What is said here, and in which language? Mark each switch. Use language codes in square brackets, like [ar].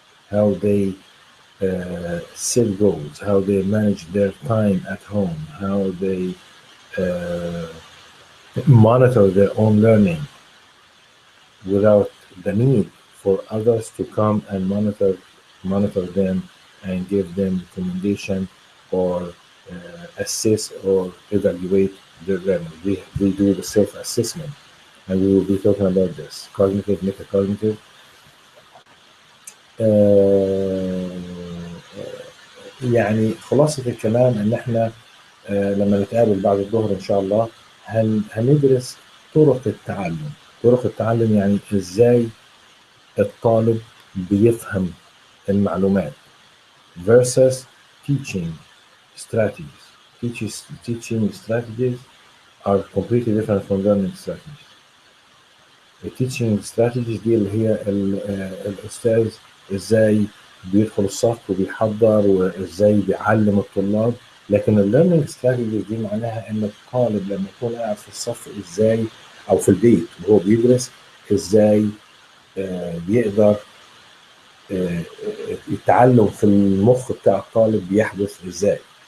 [en] How they set goals, how they manage their time at home, how they uh, monitor their own learning without the need for others to come and monitor them and give them recommendation or assess or evaluate their learning. We do the self-assessment, and we will be talking about this cognitive, metacognitive. [ar] آه، يعني خلاصة الكلام إن إحنا لما نتقابل بعد الظهر إن شاء الله هندرس طرق التعلم. طرق التعلم يعني إزاي الطالب بيفهم المعلومات [en] versus teaching strategies. Teaching strategies are completely different from learning strategies. [ar] التيتشنج strategies دي اللي هي الأستاذ إزاي بيدخل الصف وبيحضر وإزاي بيعلم الطلاب، لكن الليرنينج strategies دي معناها إن الطالب لما يكون قاعد في الصف إزاي أو في البيت وهو بيدرس إزاي بيقدر التعلم في المخ بتاع الطالب بيحدث إزاي.